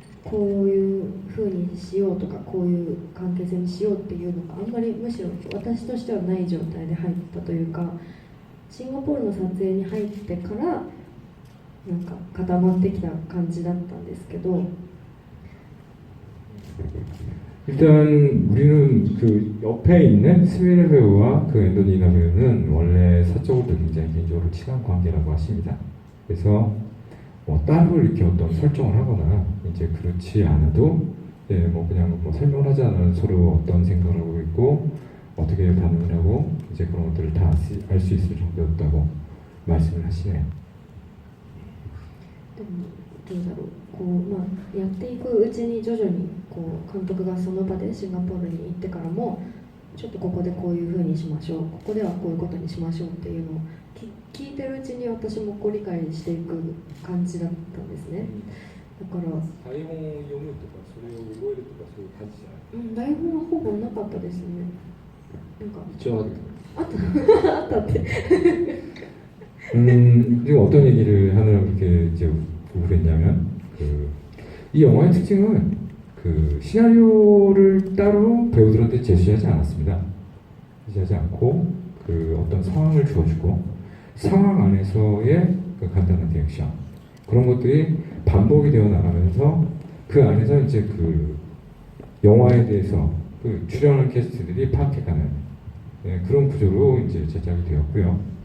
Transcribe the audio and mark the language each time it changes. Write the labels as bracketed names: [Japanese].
[Japanese] ういう風にしようとかこういう関係性にしようっていうのがあんまりむしろ私としてはない状態で入ったというか、シンガポールの撮影に入ってから固まってきた感じだったんですけど。 [Korean] 일단 우리는 그 옆에 있는 스미르 배우와 그 앤더니나 배우는 원래 사적으로 굉장히 개인적으로 친한 관계라고 하십니다. 그래서 뭐 따로 이렇게 어떤 설정을 하거나 이제 그렇지 않아도 뭐 그냥 뭐 설명을 하지 않아도 서로 어떤 생각을 하고 있고 어떻게 반응을 하고 이제 그런 것들을 다 알 수 있을 정도였다고 말씀을 하시네요. [Japanese] でもどうだろうこう、まあ、やっていくうちに徐々にこう監督がその場でシンガポールに行ってからもちょっとここでこういう風にしましょうここではこういうことにしましょうっていうのを聞いてるうちに私もこう理解していく感じだったんですねだから、台本を読むとかそれを覚えるとかそういう感じじゃない？台本はほぼなかったですねなんか一応あったって [Korean] 지금 어떤 얘기를 하느라고 그렇게 이제 우울했냐면 이 영화의 특징은 그 시나리오를 따로 배우들한테 제시하지 않았습니다. 제시하지 않고 그 어떤 상황을 주어주고 상황 안에서의 그 간단한 리액션 그런 것들이 반복이 되어 나가면서 그 안에서 이제 그 영화에 대해서 그 출연하는 캐스트들이 파악해가는 그런 구조로 이제 제작이 되었고요.